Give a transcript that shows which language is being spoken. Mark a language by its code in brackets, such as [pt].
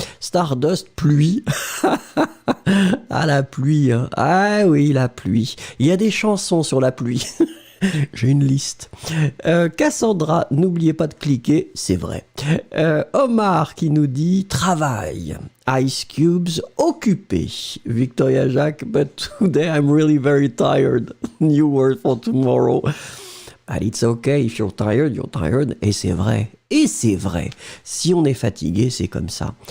[fr] Stardust, pluie. Ah, la pluie. Hein. Ah oui, la pluie. Il y a des chansons sur la pluie. J'ai une liste. Cassandra, n'oubliez pas de cliquer, c'est vrai. Omar qui nous dit travail. Ice Cubes, occupé. [en] Victoria Jacques, but today I'm really very tired. New word for tomorrow. But it's okay, if you're tired, you're tired. [fr] Et c'est vrai. Et c'est vrai. Si on est fatigué, c'est comme ça.